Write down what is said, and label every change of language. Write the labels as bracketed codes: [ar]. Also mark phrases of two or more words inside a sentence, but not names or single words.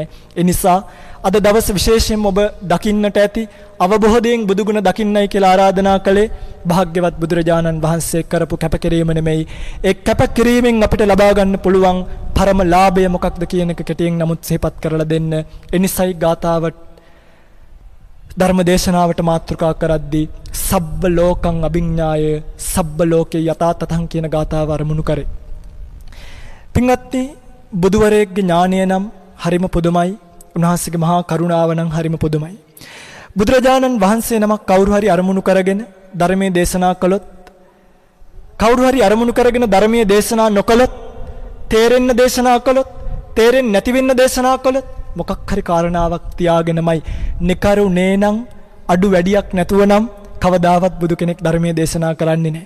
[si] ඒ නිසා අද දවස් විශේෂයෙන් ඔබ දකින්නට ඇති අවබෝධයෙන් බුදු ගුණ දකින්නයි කියලා ආරාධනා කළේ භාග්‍යවත් බුදුරජාණන් වහන්සේ කරපු කැපකිරීම නෙමෙයි. ඒ කැපකිරීමෙන් අපිට ලබා ගන්න පුළුවන් පරම ලාභය මොකක්ද කියන එක කෙටියෙන් නමුත් සිහිපත් කරලා දෙන්න. ඒ නිසයි ගාතාවට ධර්ම දේශනාවට මාතෘකා කරද්දී [pi] සබ්බ ලෝකං අභිඥාය සබ්බ ලෝකේ යථා තතං [si] කියන ගාතාව අරමුණු කරේ. පින්වත්නි බුදුවරයෙක්ගේ ඥානය නම් හරිම පුදුමයි. උන්වහන්සේගේ මහා කරුණාව නම් හරිම පුදුමයි. බුදුරජාණන් වහන්සේ නමක් කවුරු හරි අරමුණු කරගෙන ධර්මයේ දේශනා කළොත් කවුරු හරි අරමුණු කරගෙන ධර්මයේ දේශනා නොකළොත් තේරෙන්න දේශනා කළොත් තේරෙන්නේ නැති වෙන්න දේශනා කළොත් මොකක් හරි කාරණාවක් තියාගෙනමයි නිකරුණේ නම් අඩු වැඩියක් නැතුව නම් කවදාවත් බුදු කෙනෙක් ධර්මයේ දේශනා කරන්නේ නැහැ.